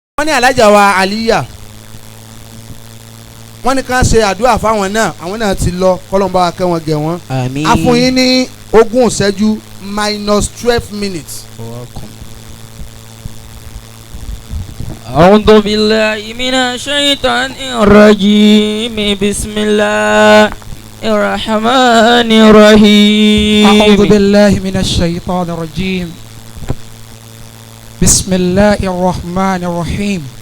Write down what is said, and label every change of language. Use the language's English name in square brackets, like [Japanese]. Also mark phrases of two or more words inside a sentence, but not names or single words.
[Yoruba] ní alájà wa Aliya wọ́n ní ká ṣe àdúrà fáwọn náà àwọn náà ti lọ kọ́lọ́mbà wa kẹ́ wọn gẹ̀ wọ́n. àmín. a fún yín ní 20 ìṣẹ́jú -12 minutes. [Arabic] أعوذ بالله من الشيطان الرجيم بسم الله الرحمن الرحيم. أعوذ بالله من الشيطان الرجيم بسم الله الرحمن الرحيم.